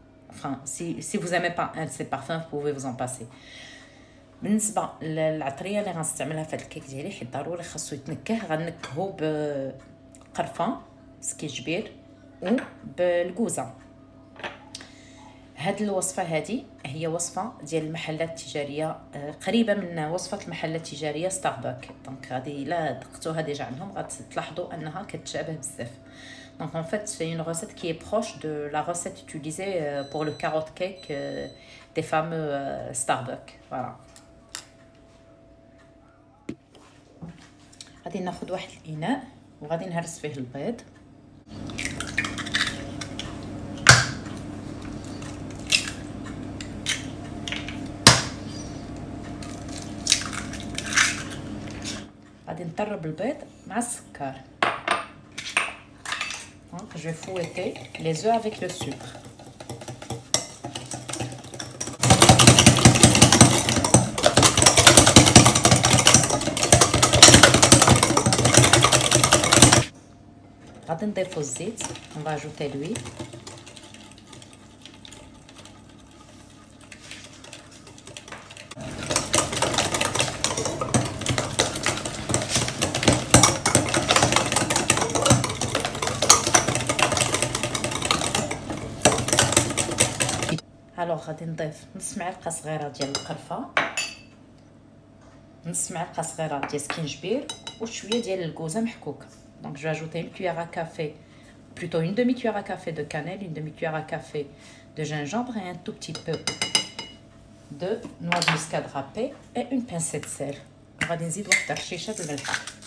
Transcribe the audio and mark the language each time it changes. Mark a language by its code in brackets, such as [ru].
[fr] Enfin, si vous n'aimez pas un de ces parfums, vous pouvez vous en passer. [ar] بالنسبه للعطريه اللي غنستعملها في هذا الكيك ديالي، حيت ضروري خاصو يتنكه، غنكهو بقرفه سكيجبير وبالكوزه. هاد الوصفه هذه هي وصفه ديال المحلات التجاريه، قريبه من وصفه المحلات التجاريه ستاربك. دونك غادي الا دقتوها ديجا عندهم غتلاحظوا انها كتشابه بزاف. [fr] Donc en fait c'est une recette qui est proche de la recette utilisée pour le carotte cake des fameux Starbucks. Voilà. [ar] غادي ناخذ واحد الاناء وغادي نهرس فيه البيض. غادي نطرب البيض مع السكر. [fr] Donc je vais fouetter les œufs avec le sucre. [ar] غادي نضيفو الزيت، [fr] on va ajouter l'huile. [ar] الوغ غادي نضيف نص معلقه صغيره ديال القرفه، نص معلقه صغيره ديال السكينجبير وشويه ديال الكوزه محكوكه. [fr] Donc je vais ajouter une cuillère à café, plutôt une demi-cuillère à café de cannelle, une demi-cuillère à café de gingembre et un tout petit peu de noix de muscade râpée et une pincée de sel. [ar] غادي نزيد واحد الرشيشه د الملح.